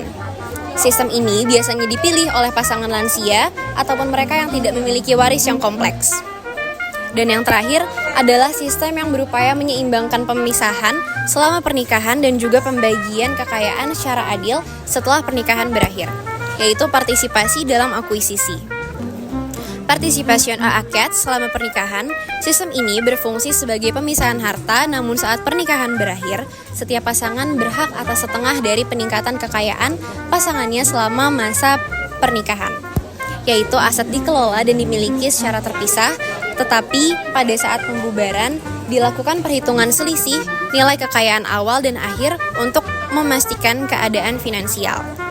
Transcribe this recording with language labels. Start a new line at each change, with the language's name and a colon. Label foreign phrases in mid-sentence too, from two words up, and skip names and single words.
Indonesian: Sistem ini biasanya dipilih oleh pasangan lansia ataupun mereka yang tidak memiliki waris yang kompleks. Dan yang terakhir adalah sistem yang berupaya menyeimbangkan pemisahan selama pernikahan dan juga pembagian kekayaan secara adil setelah pernikahan berakhir, yaitu partisipasi dalam akuisisi.
French: Participation à acquit
Indonesian: selama pernikahan, sistem ini berfungsi sebagai pemisahan harta, namun saat pernikahan berakhir, setiap pasangan berhak atas setengah dari peningkatan kekayaan pasangannya selama masa pernikahan, yaitu aset dikelola dan dimiliki secara terpisah, tetapi pada saat pembubaran dilakukan perhitungan selisih nilai kekayaan awal dan akhir untuk memastikan keadaan finansial.